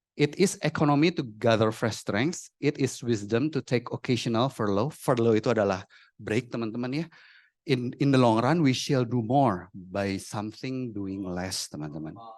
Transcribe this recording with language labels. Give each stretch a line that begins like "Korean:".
English: It is economy to gather fresh strength. It is wisdom to take occasional furlough.
Indonesian: Furlough itu adalah break, teman-teman ya.
English: In the long run, we shall do more by something doing less,
Indonesian: teman-teman.